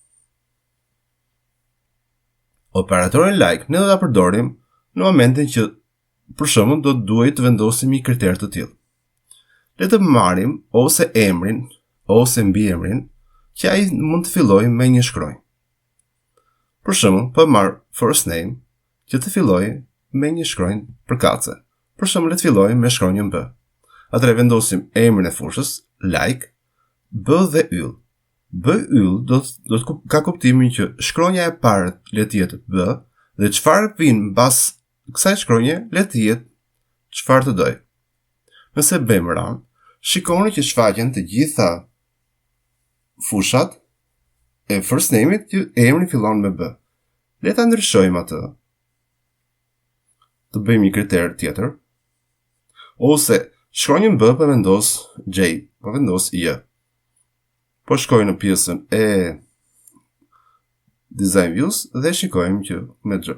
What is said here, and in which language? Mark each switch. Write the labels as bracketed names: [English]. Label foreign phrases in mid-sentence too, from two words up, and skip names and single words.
[Albanian] Operatorin like ne do ta përdorim në momentin që për shembull do të duhet të vendosim një kriter të tillë. Le të marrim ose emrin ose mbiemrin që ai mund të fillojë me një shkronjë. Për shembull, po marr [English] first name [Albanian] që të fillojë me një shkronjë përkatëse. Për shembull, le të fillojë me shkronjën B. Atëherë vendosim emrin e fushës, like, B dhe yll. B yll do të ka kuptimin që shkronja e parë le të jetë B dhe çfarë vjen mbas kësaj shkronje le të jetë çfarë të doj. Nëse bëjmë run, shikoni që shfaqen të gjitha fushat e [English] first name- [Albanian] it që emri fillon me B. Le ta ndryshojmë atë. Të bëjmë një kriter tjetër. Ose shkronjën B po vendos J, po vendos J. Po shkoj në pjesën e [English] design views [Albanian] dhe shikojmë që me J.